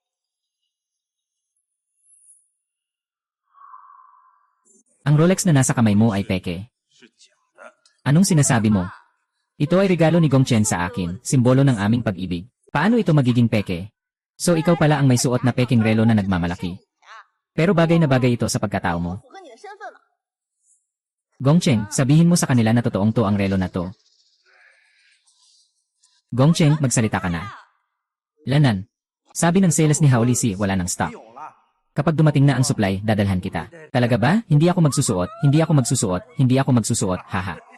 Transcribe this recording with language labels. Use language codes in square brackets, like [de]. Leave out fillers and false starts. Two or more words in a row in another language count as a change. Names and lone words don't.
[tl] Ang Rolex na nasa kamay mo ay peke. [zh] 是假的。 [tl] Anong sinasabi mo? Ito ay regalo ni Gongchen sa akin, simbolo ng aming pag-ibig. Paano ito magiging peke? So ikaw pala ang may suot na peking relo na nagmamalaki. Pero bagay na bagay ito sa pagkatao mo. [zh] 符合你的身份吗？ [tl] Gongcheng, sabihin mo sa kanila na totoong to ang relo na to. Gongcheng, magsalita ka na. Lanan. Sabi ng sales ni Haolisi, wala ng stock. [zh] 没有了。 [tl] Kapag dumating na ang supply, dadalhan kita. Talaga ba? Hindi ako magsusuot, haha.